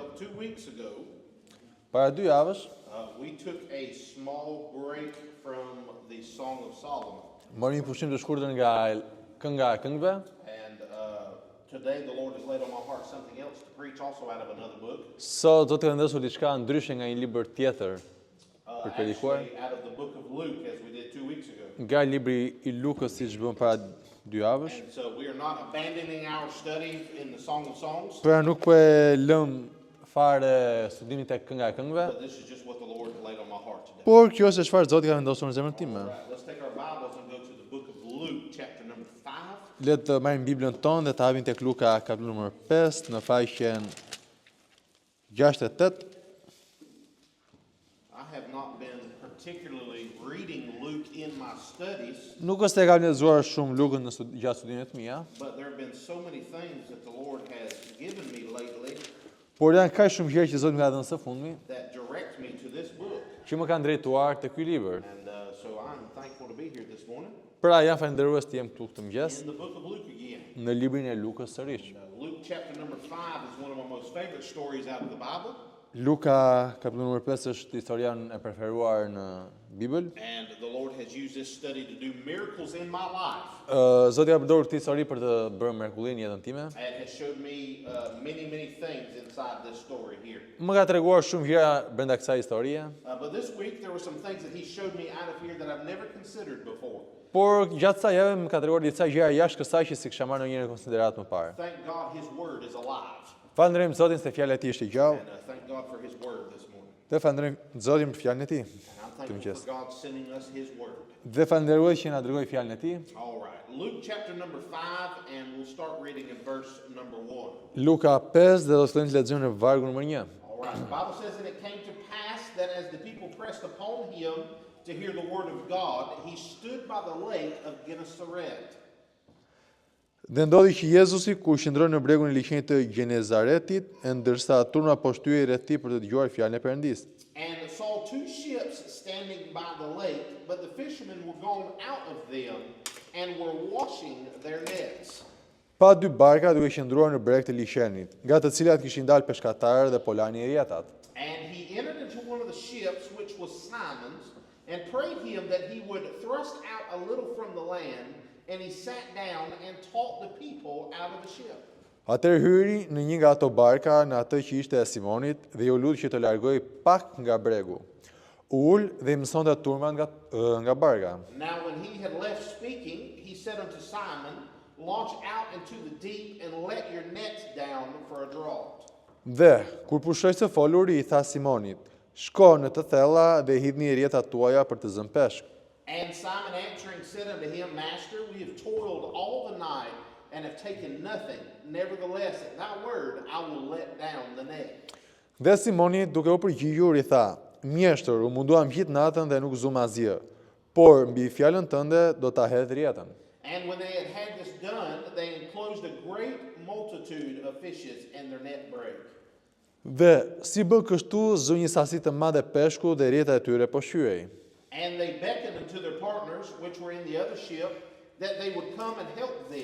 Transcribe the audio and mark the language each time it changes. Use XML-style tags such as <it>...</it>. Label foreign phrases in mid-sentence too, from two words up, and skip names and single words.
<en>2 weeks ago,</en> <sq>Para 2 javësh,</sq> <en>we took a small break from the Song of Solomon.</en> <sq>Mori një pushim të shkurtër nga kënga e këngëve.</sq> <en>And today the Lord has laid on my heart something else to preach also out of another book.</en> <sq>Sot do të vendosur diçka ndryshe nga një libër tjetër për predikuar.</sq> <en>Actually out of the book of Luke as we did 2 weeks ago.</en> <sq>Nga libri I Lukës siç bëm para 2 javësh.</sq> <en>And so we are not abandoning our study in the Song of Songs.</en> <sq>Pra nuk po e lëm fare studimin tek kënga e këngëve,</sq> <en>But this is just what the Lord laid on my heart today.</en> <sq>por kjo është çfarë Zoti ka vendosur në zemrën time.</sq> <en>All right, let's take our Bibles and go to the book of Luke, chapter number 5.</en> <sq>Le të marrim Biblën tonë dhe të hapim tek Luka kapitulli numër 5 në faqen 68.</sq> <en>I have not been particularly reading Luke in my studies,</en> <sq>Nuk është se kam lexuar shumë Lukën në gjatë studimeve të mia,</sq> <en>but there have been so many things that the Lord has given me lately</en> <sq>por janë kaq shumë gjëra që Zoti më ka dhënë së fundmi</sq> <en>that direct me to this book.</en> <sq>që më kanë drejtuar te ky libër.</sq> <en>And so I'm thankful to be here this morning</en> <sq>Pra jam falënderues të jem këtu këtë mëngjes</sq> <en>in the book of Luke again.</en> <sq>në librin e Lukës sërish.</sq> <en>Luke chapter number 5 is one of my most favorite stories out of the Bible.</en> <sq>Luka kapitulli numër 5 është historia e preferuar në Bibël.</sq> <en>And the Lord has used this study to do miracles in my life.</en> <sq>Zoti ka përdorur këtë histori për të bërë mrekulli në jetën time.</sq> <en>And has showed me many things inside this story here.</en> <sq>Më ka treguar shumë gjëra brenda kësaj historie,</sq> <en>But this week there were some things that he showed me out of here that I've never considered before.</en> <sq>por gjatë kësaj jave më ka treguar disa gjëra jashtë kësaj që si kisha marrë ndonjëherë në konsiderat më parë.</sq> <en>Thank God his word is alive.</en> <sq>Falënderojmë Zotin se fjala e tij është e gjallë.</sq> <en>And thank God for his word this morning.</en> <sq>Dhe falënderojmë Zotin për fjalën e tij.</sq> <en>And I'm thankful for God sending us his word.</en> <sq>Dhe falënderoj që na dërgoi fjalën e tij.</sq> <en>All right. Luke chapter number 5 and we'll start reading in verse number 1.</en> <sq>Luka 5 dhe do të fillojmë të lexojmë në vargu numër 1.</sq> <en>All right. The Bible says, and it came to pass that as the people pressed upon him to hear the word of God, he stood by the lake of Gennesaret.</en> <sq>Dhe ndodhi që Jezusi kur qëndroi në bregun e liçenit të Genezaretit, ndërsa turma po shtyhej rreth tij për të dëgjuar fjalën e Perëndisë.</sq> <en>And saw 2 ships standing by the lake, but the fishermen were gone out of them and were washing their nets.</en> <sq>Pa 2 barka duke qëndruar në breg të liçenit, nga të cilat kishin dalë peshkatarë dhe po lanin rjetat.</sq> <en>And he entered into one of the ships, which was Simon's, and prayed him that he would thrust out a little from the land, and he sat down and taught the people out of the ship.</en> <sq>Atëherë hyri në një nga ato barka në atë që ishte e Simonit dhe ju lut që të largoi pak nga bregu. Ul dhe I mësonte turman nga barka.</sq> <en>Now when he had left speaking, he said unto Simon, launch out into the deep and let your nets down for a draught.</en> <sq>Dhe kur pushoi së foluri I tha Simonit, shko në të thella dhe hidhni rjetat tuaja për të zënë peshk.</sq> <en>And Simon answering said unto him, Master, we have toiled all the night and have taken nothing. Nevertheless, at thy word, I will let down the net.</en> <sq>Dhe Simoni duke u përgjigjur I tha, mjeshtër, u munduam gjithë natën dhe nuk zum asgjë, por mbi fjalën tënde do ta hedh rjetën.</sq> <en>And when they had had this done, they enclosed a great multitude of fishes, and their net brake.</en> <sq>Dhe si bë kështu, zë një sasi të madhe peshku dhe rjeta e tyre po shqyej.</sq> <en>And they beckoned unto their partners, which were in the other ship, that they would come and help them.</en>